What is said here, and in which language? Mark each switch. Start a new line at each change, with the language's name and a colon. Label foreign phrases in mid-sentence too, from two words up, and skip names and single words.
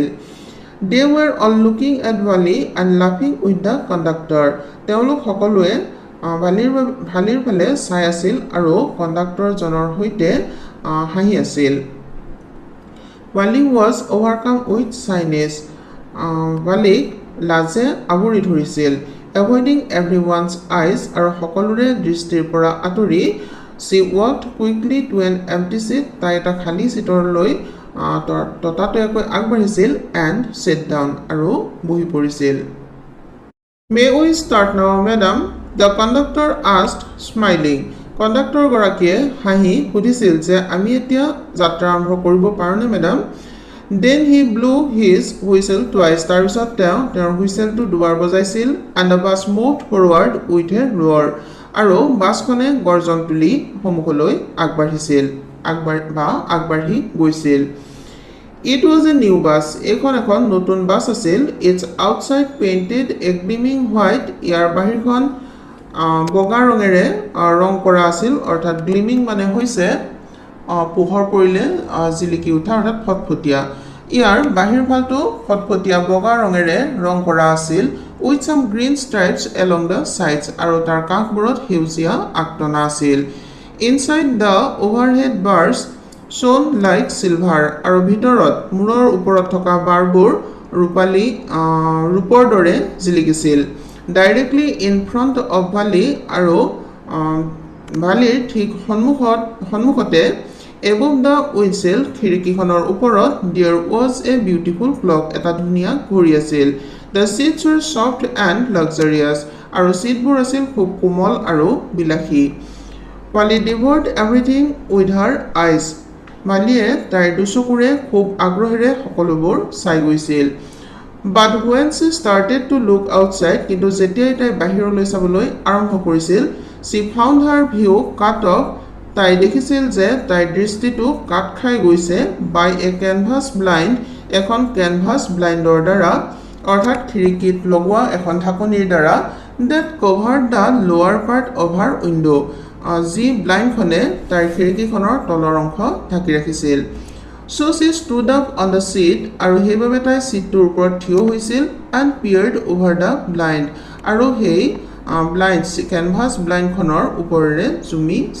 English: They were all looking at Vali and laughing with the conductor.
Assamese: তেওঁলোক সকলোৱে ভালিৰ ফালে চাই আছিল আৰু কণ্ডাক্টৰজনৰ সৈতে হাঁহি আছিল.
English: Vali was overcome with shyness.
Assamese: ভালিক লাজে আৱৰি ধৰিছিল.
English: Avoiding everyone's eyes
Assamese: আৰু সকলোৰে দৃষ্টিৰ পৰা আঁতৰি,
English: she walked quickly to an empty seat.
Assamese: তাই এটা খালী চিটৰলৈ ততাতৈয়াকৈ আগবাঢ়িছিল
English: and sat down
Assamese: আৰু বহি পৰিছিল.
English: May we start now, madam? The conductor asked, smiling.
Assamese: কণ্ডাক্টৰগৰাকীয়ে হাঁহি সুধিছিল যে আমি এতিয়া যাত্ৰা আৰম্ভ কৰিব পাৰোঁনে মেডাম?
English: Then he blew his whistle twice.
Assamese: তাৰপিছত তেওঁৰ হুইচেলটো দুবাৰ বজাইছিল.
English: And the bus moved forward with a roar.
Assamese: আৰু বাছখনে গৰ্জন তুলি সন্মুখলৈ আগবাঢ়ি গৈছিল.
English: It was a new bus.
Assamese: এইখন এখন নতুন বাছ আছিল.
English: Its outside painted a gleaming white.
Assamese: ইয়াৰ বাহিৰখন বগা ৰঙেৰে ৰং কৰা আছিল অৰ্থাৎ গ্লিমিং মানে হৈছে পোহৰ পৰিলে জিলিকি উঠা অৰ্থাৎ ফটফটীয়া. ইয়াৰ বাহিৰ ফালটো ফটফটীয়া বগা ৰঙেৰে ৰং কৰা আছিল.
English: With some green stripes along the sides.
Assamese: আৰু তাৰ কাষবোৰত সেউজীয়া আগটনা আছিল.
English: Inside the overhead bars shone like silver.
Assamese: আৰু ভিতৰত মূৰৰ ওপৰত থকা বাৰবোৰ ৰূপৰ দৰে জিলিকিছিল.
English: Directly in front of Vali
Assamese: আৰু ভালিৰ ঠিক সন্মুখতে
English: above the windshield
Assamese: খিৰিকীখনৰ ওপৰত
English: there was a beautiful clock.
Assamese: এটা ধুনীয়া ঘড়ী আছিল.
English: The seats were soft and luxurious.
Assamese: আৰু চিটবোৰ আছিল খুব কোমল আৰু বিলাসী.
English: Vali devoured everything with her eyes.
Assamese: ভালিয়ে তাইৰ দুচকুৰে খুব আগ্ৰহেৰে সকলোবোৰ চাই গৈছিল.
English: But when she started to look outside,
Assamese: কিন্তু যেতিয়াই তাই বাহিৰলৈ চাবলৈ আৰম্ভ কৰিছিল,
English: she found her view cut off.
Assamese: তাই দেখিছিল যে তাইৰ দৃষ্টিটো কাট খাই গৈছে
English: by a canvas blind.
Assamese: এখন
English: canvas blindৰ
Assamese: দ্বাৰা অৰ্থাৎ খিৰিকীত লগোৱা এখন ঢাকনিৰ দ্বাৰা
English: that covered the lower part of her window.
Assamese: যি ব্লাইণ্ডখনে তাইৰ খিৰিকীখনৰ তলৰ অংশ ঢাকি ৰাখিছিল.
English: So she stood up on the seat.
Assamese: আৰু সেইবাবে তাই চিটটোৰ ওপৰত থিয় হৈছিল
English: and peered over the blind.
Assamese: আৰু সেই
English: canvas blindখনৰ
Assamese: ওপৰেৰে জুমি চাইছিল.